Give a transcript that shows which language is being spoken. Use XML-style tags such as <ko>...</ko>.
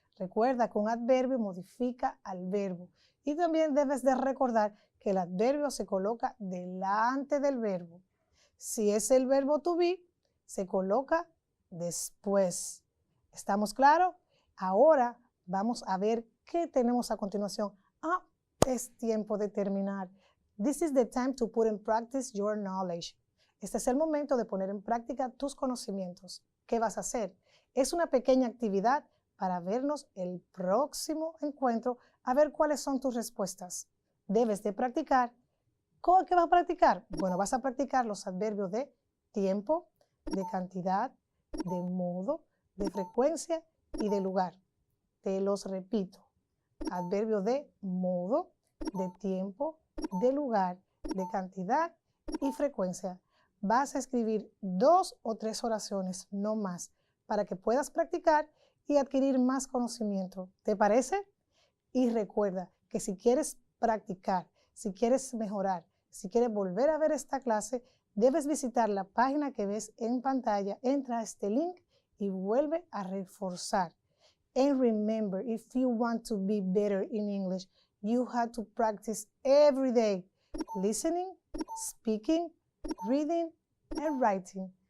<es>Recuerda que un adverbio modifica al verbo y también debes de recordar que el adverbio se coloca delante del verbo. Si es el verbo to be, se coloca después. ¿Estamos claros? Ahora vamos a ver qué tenemos a continuación. Es tiempo de terminar.</es> <en>This is the time to put in practice your knowledge.</en> <es>Este es el momento de poner en práctica tus conocimientos. ¿Qué vas a hacer? Es una pequeña actividad para vernos el próximo encuentro a ver cuáles son tus respuestas. Debes de practicar. ¿Qué vas a practicar? Bueno, vas a practicar los adverbios de tiempo, de cantidad, de modo, de frecuencia y de lugar. Te los repito. Adverbios de modo, de tiempo, de lugar, de cantidad y frecuencia. Vas a escribir 2 o 3 oraciones, no más, para que puedas practicar y adquirir más conocimiento. ¿Te parece? Y recuerda que si quieres practicar, si quieres mejorar, si quieres volver a ver esta clase, debes visitar la página que ves en pantalla. Entra a este link y vuelve a reforzar.</es> <en>And remember, if you want to be better in English, you have to practice every day, listening, speaking, reading, and writing.</en>